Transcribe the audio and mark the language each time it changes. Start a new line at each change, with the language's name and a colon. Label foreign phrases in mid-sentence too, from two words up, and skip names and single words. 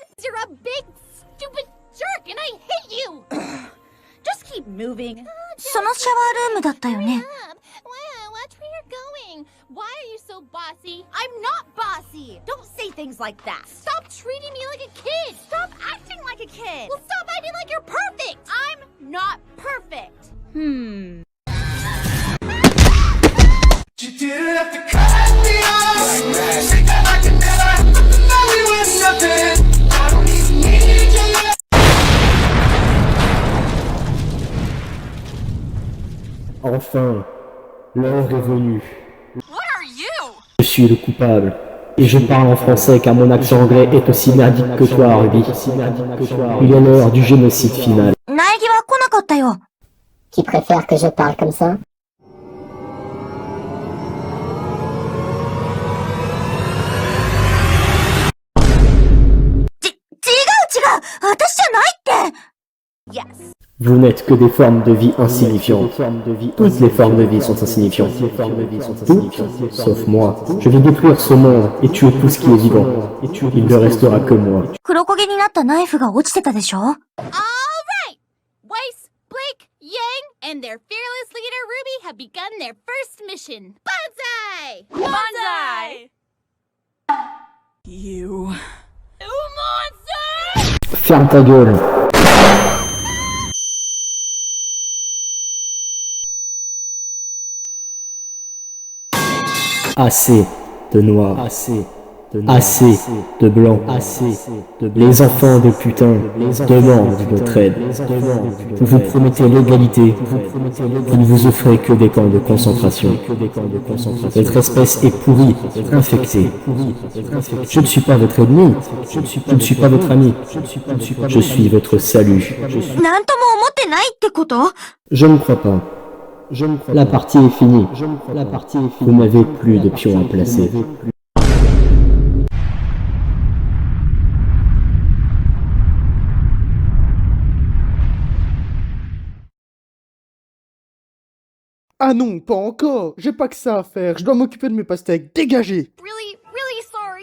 English: You're a big, stupid jerk and I hate you! Just keep moving.
Japanese: そのシャワールームだったよね。
English: Wow, watch where you're going. Why are you so bossy? I'm not bossy. Don't say things like that. Stop treating me like a kid. Stop acting like a kid. Well, stop acting like you're perfect. I'm not perfect. You didn't have to cut me off. Say that I could never know we were nothing. I don't even need your love.
French: Enfin, l'heure est venue.
English: What are you?
French: Je suis le coupable. Et je parle en français car mon accent anglais est aussi merdique que toi, Ruby. Il est l'heure du génocide final.
Japanese: 苗木は来なかったよ。
French: Tu préfères que je parle comme ça?
Japanese: 私じゃないって。
English: Yes.
French: Vous n'êtes que des formes de vie insignifiantes. Toutes les formes de vie sont insignifiantes. Toutes, sauf moi. Je vais détruire ce monde et tuer tout ce qui est vivant. Il ne restera que moi.
Japanese: 黒焦げになったナイフが落ちてたでしょ。
English: All right. Weiss, Blake, Yang, and their fearless leader Ruby have begun their first mission. Banzai! Banzai! You. You monster!
French: Ferme ta gueule. Assez de noirs. Assez de blancs. Les enfants de putain demandent votre aide. Vous vous promettez l'égalité. Vous ne vous offrez que des camps de concentration. Votre espèce est pourrie, infectée. Je ne suis pas votre ennemi. Je ne suis pas votre ami. Je suis votre salut.
Japanese: なんとも思ってないってこと？
French: Je ne crois pas. La partie est finie. Vous n'avez plus de pions à placer. Ah non, pas encore. J'ai pas que ça à faire. Je dois m'occuper de mes pastèques. Dégagez.
English: Really sorry.